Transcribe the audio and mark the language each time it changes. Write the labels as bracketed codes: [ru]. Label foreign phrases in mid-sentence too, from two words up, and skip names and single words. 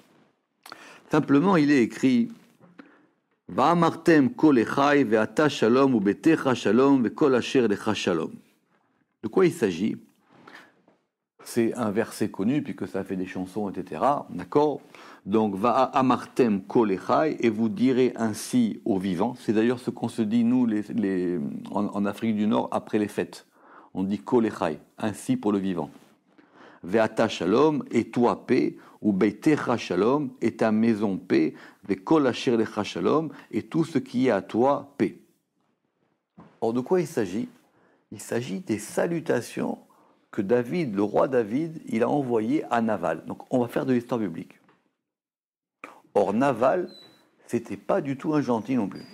[fr] Simplement, il est écrit... De quoi il s'agit? C'est un verset connu, puisque ça fait des chansons, etc. D'accord? Donc, [he] ואמרתם כה לחי, [fr] et vous direz ainsi aux vivants. C'est d'ailleurs ce qu'on se dit, nous, en Afrique du Nord, après les fêtes. On dit [he] כה לחי, [fr] ainsi pour le vivant. [he] ואתה שלום, [fr] et toi paix, [he] וביתך שלום, [fr] et ta maison paix, [he] וכל אשר לך שלום, [fr] et tout ce qui est à toi paix. Or, de quoi il s'agit? Il s'agit des salutations que David, le roi David, il a envoyées à Naval. Donc, on va faire de l'histoire biblique. Or, Naval, c'était pas du tout un gentil non plus.